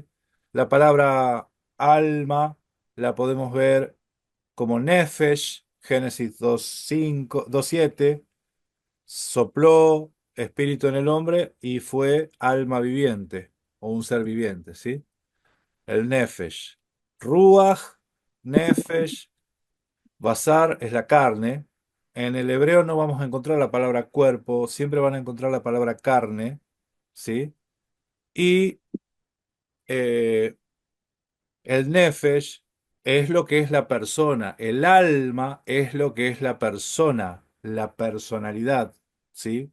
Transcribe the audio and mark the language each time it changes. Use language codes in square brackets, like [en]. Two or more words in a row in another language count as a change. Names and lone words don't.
[es] La palabra alma la podemos ver como nefesh, Génesis 2:5, 2:7. Sopló espíritu en el hombre y fue alma viviente o un ser viviente, ¿sí? El nefesh. [he] רוח, נפש, בשר [es] es la carne. En el hebreo no vamos a encontrar la palabra cuerpo, siempre van a encontrar la palabra carne, ¿sí? Y eh, el nefesh es lo que es la persona, el alma es lo que es la persona, la personalidad, ¿sí?